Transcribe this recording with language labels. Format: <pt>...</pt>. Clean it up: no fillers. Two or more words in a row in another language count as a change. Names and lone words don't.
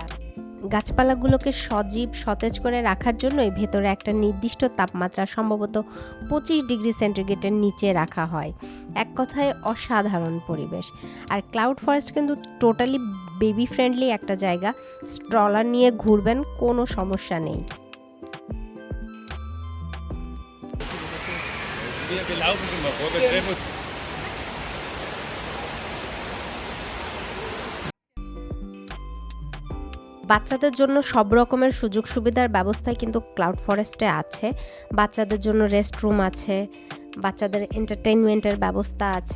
<bn>গাছপালাগুলোকে সজীব সতেজ করে রাখার জন্যই ভেতরে একটা নির্দিষ্ট তাপমাত্রা, সম্ভবত 25 ডিগ্রি সেন্টিগ্রেডের নিচে রাখা হয়। এক কথায় অসাধারণ পরিবেশ। আর ক্লাউড ফরেস্ট কিন্তু</bn> <en>totally baby friendly</en> <bn>একটা জায়গা। স্ট্রলার নিয়ে ঘুরবেন, কোনো সমস্যা নেই।</bn> <de>Wir laufen schon mal vor, wir treffen uns.</de> <bn>বাচ্চাদের জন্য সব রকমের সুযোগ সুবিধার ব্যবস্থাই কিন্তু ক্লাউড ফরেস্টে আছে। বাচ্চাদের জন্য রেস্টরুম আছে, বাচ্চাদের এন্টারটেইনমেন্টের ব্যবস্থা আছে।</bn>